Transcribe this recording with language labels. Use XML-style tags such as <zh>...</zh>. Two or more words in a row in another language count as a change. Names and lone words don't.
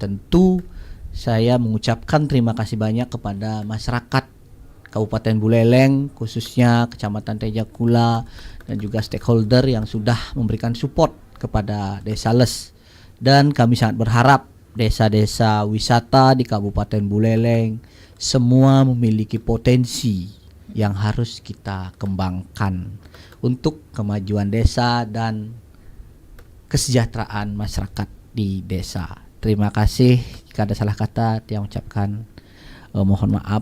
<id>Tentu saya mengucapkan terima kasih banyak kepada masyarakat Kabupaten Buleleng, khususnya Kecamatan Tejakula dan juga stakeholder yang sudah memberikan support kepada Desa Les. Dan kami sangat berharap desa-desa wisata di Kabupaten Buleleng semua memiliki potensi yang harus kita kembangkan untuk kemajuan desa dan kesejahteraan masyarakat di desa. Terima kasih. Jika ada salah kata, Tiang ucapkan mohon maaf.</id>